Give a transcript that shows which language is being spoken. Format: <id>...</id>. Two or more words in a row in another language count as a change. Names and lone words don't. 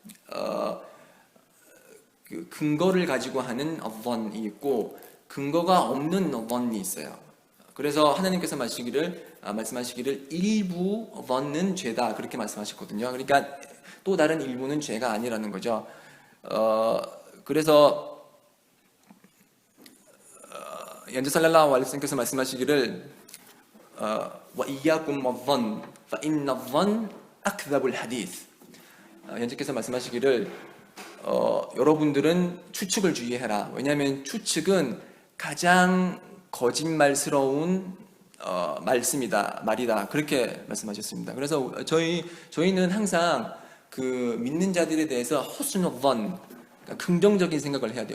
<ko>그 근거를 가지고 하는 번이 있고 근거가 없는 번이 있어요. 그래서 하나님께서 말씀하시기를 일부 번은 죄다 그렇게 말씀하셨거든요. 그러니까 또 다른 일부는 죄가 아니라는 거죠. 그래서 연재</ko> <ar>صلى الله عليه وسلم</ar> <ko>께서 말씀하시기를</ko> <ar>وإياكم والظن فإن الظن أكذب الحديث.</ar> <ko>연재께서 말씀하시기를 여러분들은 추측을 주의해라. 왜냐하면 추측은 가장 거짓말스러운 말이다. 그렇게 말씀하셨습니다. 그래서 저희는 항상 그 믿는 자들에 대해서</ko> <ar>حسن الظن,</ar> <ko>그러니까 긍정적인 생각을 해야 돼요.</ko>